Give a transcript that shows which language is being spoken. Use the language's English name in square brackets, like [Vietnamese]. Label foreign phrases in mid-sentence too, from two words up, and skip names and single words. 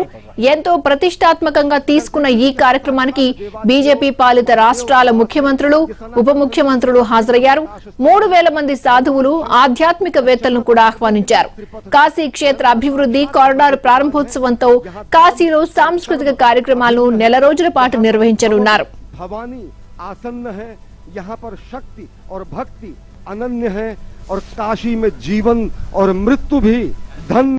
[Telugu] ఎంతో ప్రతిష్టాత్మకంగా తీసుకున్న ఈ కార్యక్రమానికి బీజేపీ పాలిత రాష్ట్రాల ముఖ్యమంత్రులు, ఉప ముఖ్యమంత్రులు హాజరయ్యారు. 3,000 మంది సాధువులు, ఆధ్యాత్మికవేత్తలను కూడా ఆహ్వానించారు. కాశీ క్షేత్ర అభివృద్ధి కారిడార్ ప్రారంభోత్సవంతో కాశీలో సాంస్కృతిక కార్యక్రమాలను నెల రోజుల పాటు నిర్వహించనున్నారు. [Hindi] भवानी आसन्न है, यहाँ पर शक्ति और भक्ति अनन्य है, और काशी में जीवन और मृत्यु भी धन